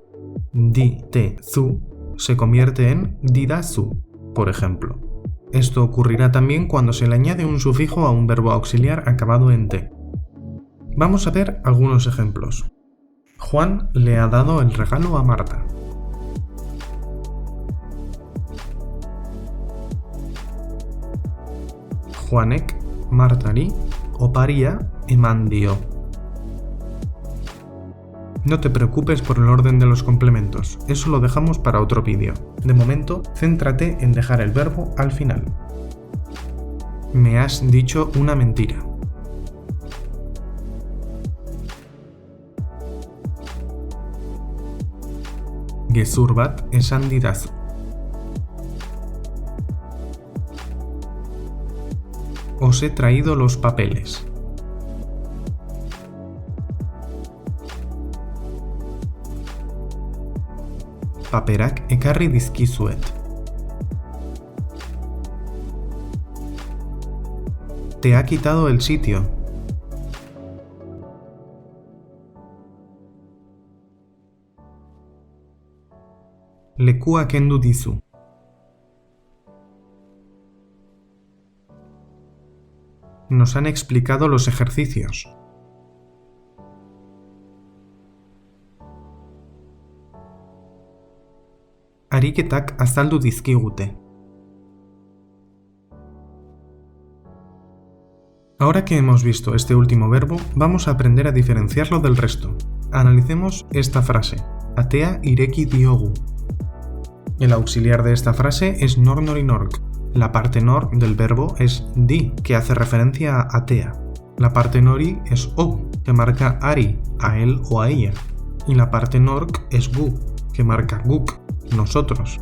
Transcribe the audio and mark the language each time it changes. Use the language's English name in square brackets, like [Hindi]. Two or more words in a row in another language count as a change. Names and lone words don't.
[Spanish] Di, te, zu se convierte en didazu, por ejemplo. Esto ocurrirá también cuando se le añade un sufijo a un verbo auxiliar acabado en t. Vamos a ver algunos ejemplos. Juan le ha dado el regalo a Marta. [Basque] Juanek Martari oparia eman dio. [Spanish] No te preocupes por el orden de los complementos, eso lo dejamos para otro vídeo. De momento, céntrate en dejar el verbo al final. Me has dicho una mentira. [Basque] Gezur bat esan didazu. [Spanish] Os he traído los papeles. [Basque] Paperak ekarri dizkizuet. [Spanish] Te ha quitado el sitio. [Basque] Lekua kendu dizu. [Spanish] Nos han explicado los ejercicios. [Basque] Ariketak azaldu dizkigute. [Spanish] Ahora que hemos visto este último verbo, vamos a aprender a diferenciarlo del resto. Analicemos esta frase. [Basque] Atea ireki diogu. [Spanish] El auxiliar de esta frase es nor, nor y norc. La parte nor del verbo es di, que hace referencia a atea. La parte nori es o, que marca ari, a él o a ella. Y la parte norc es gu, que marca guk, nosotros.